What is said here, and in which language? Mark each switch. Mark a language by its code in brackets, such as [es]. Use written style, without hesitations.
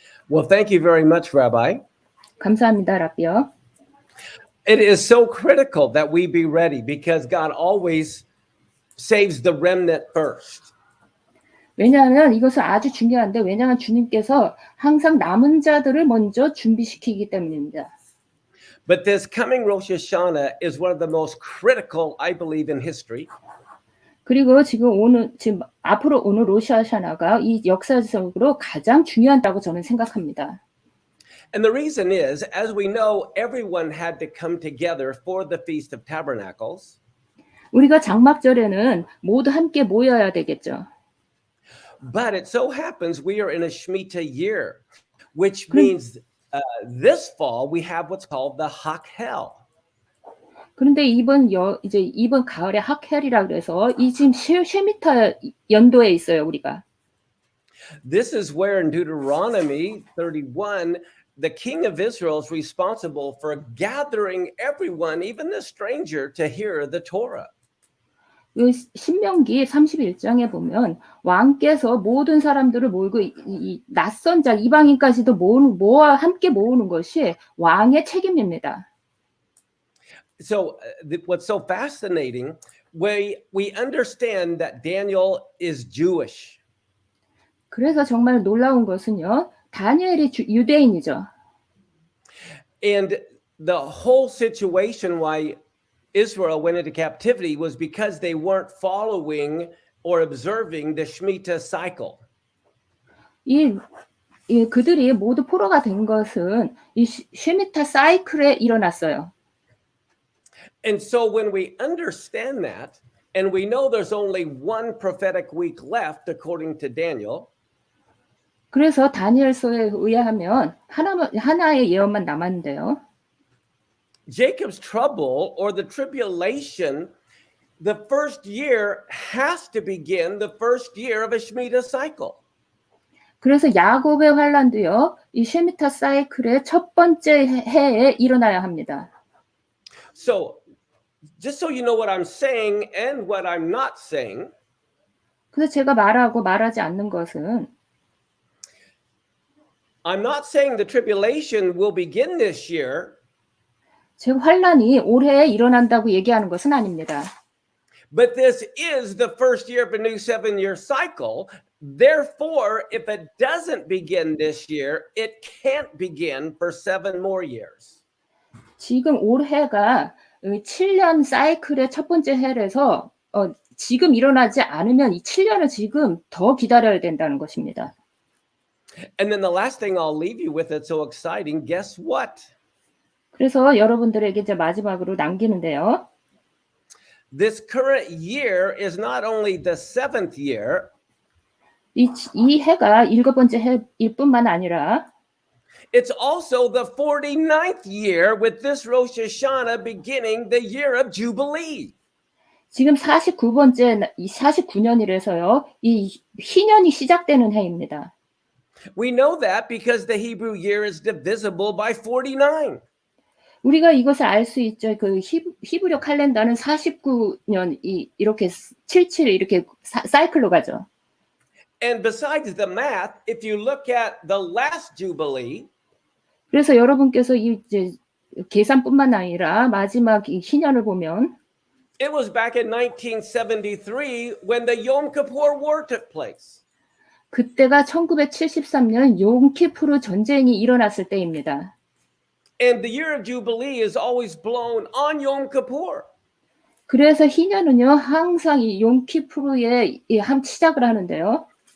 [en] Well, thank you very much, Rabbi. [ko] 감사합니다, 라비요. [en] It is so critical that we be ready because God always saves the remnant first. [ko] 왜냐하면 이것은 아주 중요한데 왜냐하면 주님께서 항상 남은 자들을 먼저 준비시키기 때문입니다. [en] But this coming Rosh Hashanah is one of the most critical, I believe, in history. [ko] 그리고 지금 앞으로 오는 로시아샤나가 이 역사적으로 가장 중요하다고 저는 생각합니다. [en] And the reason is, as we know, everyone had to come together for the Feast of Tabernacles. [ko] 우리가 장막절에는 모두 함께 모여야 되겠죠. [en] But it so happens we are in a Shemitah year, which means this fall we have what's called the Hakhel. [ko] 그런데 이번 가을에 학헬이라 그래서 이 지금 쉐미타 연도에 있어요, 우리가. [en] This is where in Deuteronomy 31 the king of Israel is responsible for gathering everyone, even the stranger, to hear the Torah. [ko] 신명기 31장에 보면 왕께서 모든 사람들을 모으고 이 낯선 자 이방인까지도 모아 함께 모으는 것이 왕의 책임입니다. [en] So what's so fascinating, we understand that Daniel is Jewish. [ko] 그래서 정말 놀라운 것은요, 다니엘이 유대인이죠. [en] And the whole situation why Israel went into captivity was because they weren't following or observing the Shemitah cycle. [ko] 그들이 모두 포로가 된 것은 이 쉐미타 사이클에 일어났어요. [en] And so when we understand that, and we know there's only one prophetic week left, according to Daniel. [ko] 그래서 다니엘서에 의하면 하나의 예언만 남았는데요. [en] Jacob's trouble or the tribulation, the first year has to begin the first year of a Shemitah cycle. [ko] 그래서 야곱의 환란도요, 이 쉐미타 사이클의 첫 번째 해에 일어나야 합니다. [en] So, just so you know what I'm saying and what I'm not saying. [ko] 그래서 제가 말하고 말하지 않는 것은 [en] I'm not saying the tribulation will begin this year. [ko] 제가 환란이 올해 일어난다고 얘기하는 것은 아닙니다. [en] But this is the first year of a new 7-year cycle. Therefore, if it doesn't begin this year, it can't begin for 7 more years. [ko] 지금 올해가 7년 사이클의 첫 번째 해라서 지금 일어나지 않으면 이 7년을 지금 더 기다려야 된다는 것입니다. [en] And then the last thing I'll leave you with that's so exciting, guess what? [ko] 그래서 여러분들에게 이제 마지막으로 남기는데요. [en] This current year is not only the 7th year. [ko] 이 해가 7번째 해일 뿐만 아니라 [en] It's also the 49th year with this Rosh Hashanah beginning the year of Jubilee. [ko] 지금 49년이라서요. 이 희년이 시작되는 해입니다. [en] We know that because the Hebrew year is divisible by 49. [ko] 우리가 이것을 알 수 있죠. 그 히브리 칼렌더는 49년 이렇게 77 이렇게 사이클로 가죠. [en] And besides the math, if you look at the last Jubilee, [ko] 그래서 여러분께서 이제 계산뿐만 아니라 마지막 이 희년을 보면 [en] it was back in 1973 when the Yom Kippur War took place. [ko] 그때가 1973년 용키푸르 전쟁이 일어났을 때입니다. [en] And the year of Jubilee is always blown on Yom Kippur. [ko] 그래서 희년은요 항상 이 용키푸르에 시작을 하는데요.